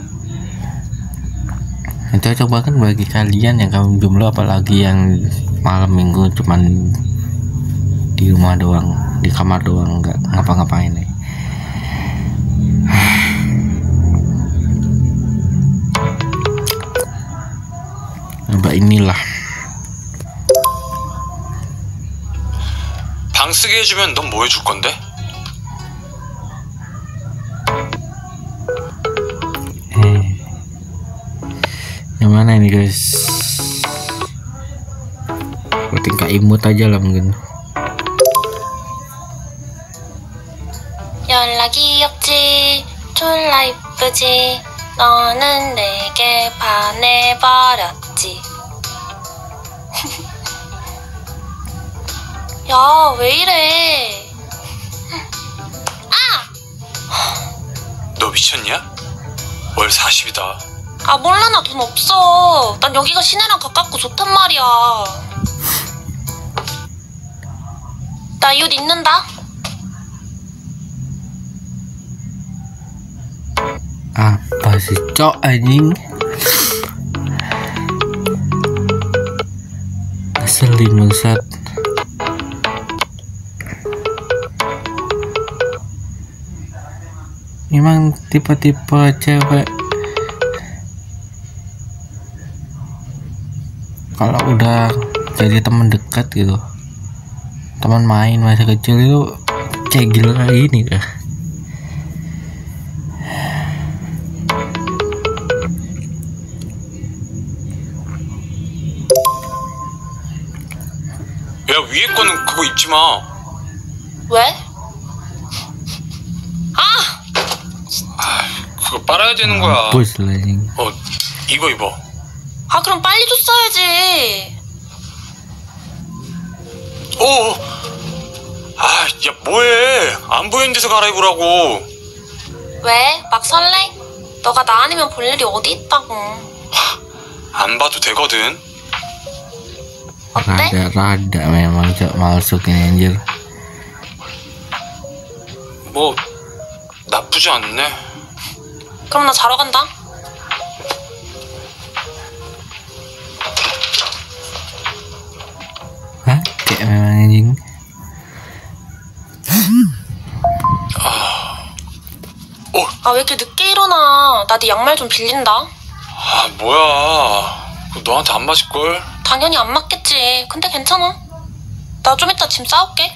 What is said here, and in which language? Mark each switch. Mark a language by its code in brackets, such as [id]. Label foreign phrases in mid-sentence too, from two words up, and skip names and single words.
[id] Itu coba kan bagi kalian yang kamu jomblo, apalagi yang malam minggu cuman di rumah doang, di kamar doang, nggak ngapa-ngapain nih. Coba inilah. [ko] 방 쓰게 해주면 넌 뭐 해줄 건데? [id] Yang mana ini guys? Tingkat imut aja lah mungkin. [ko] 연락이 없지, 졸라 이쁘지. 너는 내게 반해버렸지. 야, 왜 이래? 너 미쳤냐? 월 40이다. 아, 몰라, 나 돈 없어. 난 여기가 시내랑 가깝고 좋단 말이야. 나 이 옷 입는다. [id] Apa sih cok anjing? Ngeselin bangsat. Memang tipe-tipe cewek kalau udah jadi teman dekat gitu, teman main masa kecil itu cegil kayak gini dah. [ko] 야, 위에 거는 그거 입지 마. 왜? 그거 빨아야 되는 거야. [id] Bos lah anjing. [ko] 이거 입어. 아, 그럼 빨리 줬어야지. 야, 뭐해? 안 보이는 데서 갈아입으라고. 왜? 막 설레? 너가 나 아니면 볼 일이 어디 있다고. 안 봐도 되거든. 어때? [id] Rada memang cok masukin anjir. [ko] 뭐 나쁘지 않네. 그럼 나 자러 간다. [id] Hah? Kayak memang anjing. [ko] 아, 왜 이렇게 늦게 일어나? 나 네 양말 좀 빌린다. 뭐야. 그거 너한테 안 맞을걸? 당연히 안 맞겠지. 근데 괜찮아. 나 좀 이따 짐 싸올게.